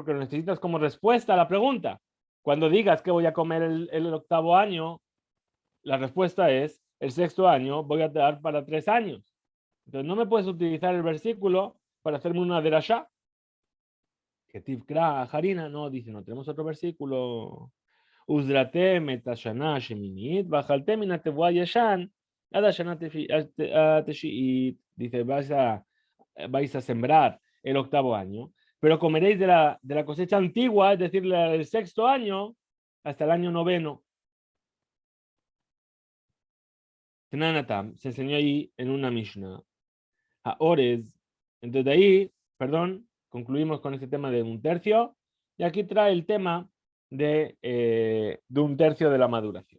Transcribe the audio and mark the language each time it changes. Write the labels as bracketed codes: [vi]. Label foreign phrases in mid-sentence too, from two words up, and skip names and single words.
[es] Porque lo necesitas como respuesta a la pregunta. Cuando digas que voy a comer el octavo año, la respuesta es, el sexto año voy a dar para 3 años. Entonces no me puedes utilizar el versículo para hacerme una derashá. Que Tivkra Harina, no, dice, no, tenemos otro versículo. [he] וזרעתם את השנה שמינית ואכלתם מן התבואה ישן עד השנה תשיעית. [es] Dice, vais a sembrar el octavo año, pero comeréis de la cosecha antigua, es decir, del sexto año, hasta el año noveno. Tenanatam, se enseñó ahí en una Mishnah. A Ores, entonces de ahí, perdón, concluimos con este tema de un tercio, y aquí trae el tema de un tercio de la maduración.